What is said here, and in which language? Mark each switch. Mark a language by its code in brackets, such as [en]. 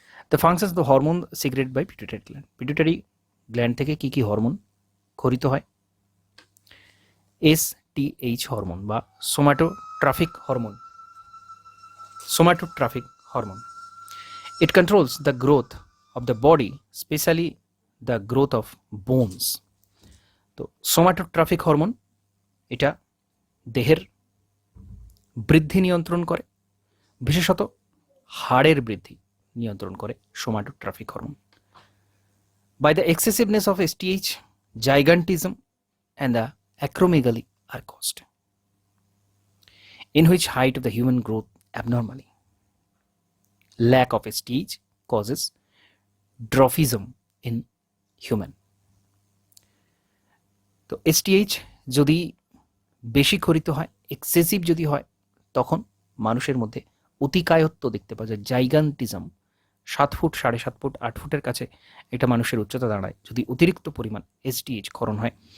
[en] the functions of the hormone secret by [bn] pituitary gland, pituitary gland থেকে কী কী hormone খরিত হয়? STH hormone বা somatotrophic hormone, somatotrophic hormone. [en] It controls the growth of the body, especially the growth of bones. [bn] তো somatotrophic hormone এটা দেহের বৃদ্ধি নিয়ন্ত্রণ করে, বিশেষত হাড়ের বৃদ্ধি নিয়ন্ত্রণ করে somatotrophic hormone. [en] By the excessiveness of STH, gigantism and the acromegaly are caused, in which height of the human growth abnormally. Lack of STH causes dwarfism in human. [bn] তো STH যদি বেশি খরিত হয়, এক্সেসিভ যদি হয়, তখন মানুষের মধ্যে অতিকায়ত্ব দেখতে পাওয়া যায়, জাইগান্টিজম। 7 ফুট, 7.5 ফুট, 8 ফুটের কাছে এটা মানুষের উচ্চতা দাঁড়ায় যদি অতিরিক্ত পরিমাণ STH ক্ষরণ হয়।